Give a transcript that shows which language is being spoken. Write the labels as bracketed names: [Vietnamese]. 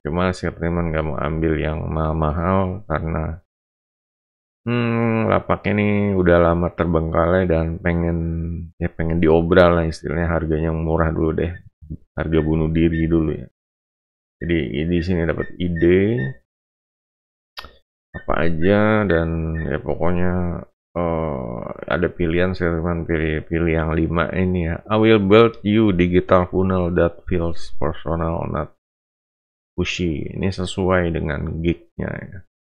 [Indonesian] Cuma Sirtiman nggak mau ambil yang mahal-mahal karena lapak ini udah lama terbengkalai dan pengen diobral lah istilahnya, harganya yang murah dulu deh. Harga bunuh diri dulu ya. Jadi di sini dapat ide apa aja, dan ya pokoknya ada pilihan, saya pilih yang 5 ini ya. [English] I will build you digital funnel that feels personal, not pushy. [Indonesian] Ini sesuai dengan gignya ya.